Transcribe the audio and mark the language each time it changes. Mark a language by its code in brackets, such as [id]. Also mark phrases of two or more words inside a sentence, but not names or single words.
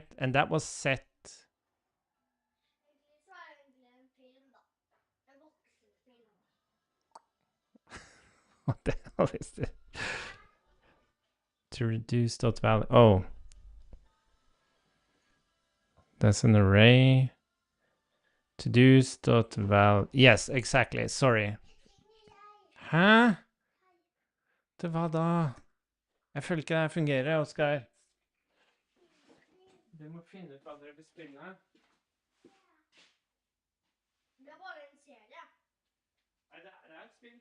[en] And that was set. What the hell is this? To reduce dot value. Oh, that's an array. Todo's dot val. Yes, exactly. Sorry. [no] Hæ? Til hva da? Jeg føler ikke det her fungerer, Oskar. Du må finne ut hva dere vil spille. Det er bare en serie. Nei, det er et spill.